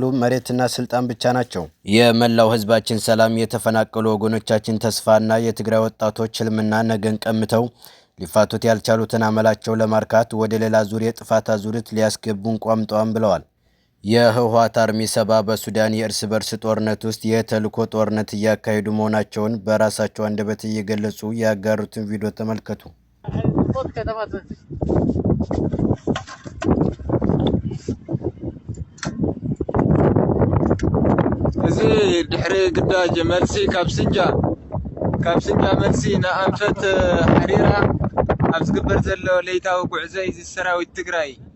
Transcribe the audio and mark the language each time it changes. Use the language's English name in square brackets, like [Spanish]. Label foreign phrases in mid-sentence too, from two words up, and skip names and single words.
[Amharic] መሬትና ስልጣን ብቻ ናቸው። የመላው ህዝባችን ሰላም፣ የተፈናቀሉ ወገኖቻችን ተስፋና የትግራይ ወጣቶች ህልምና ነገን ቀምተው ሊፋቱት ያልቻሉትን አመላቸው ለማርካት ወደ ሌላ ዙር የጥፋት አዙሪት ሊያስገቡን ቋምጠዋል ብለዋል። የህወሓት አርሚ 70 በሱዳን የእርስ በርስ ጦርነት ውስጥ የተልዕኮ ጦርነት እያካሄዱ መሆናቸውን በራሳቸው አንደበት እየገለጹ ያጋሩትን ቪዲዮ ተመልከቱ። [Tigrinya] እዚ ድሕሪ ግዳጅ መልሲ ካብ ስንጃ መልሲ ንኣንፈት ሓሪራ ኣብ ዝግበር ዘሎ ለይታዊ ጉዕዞ እዚ ሰራዊት ትግራይ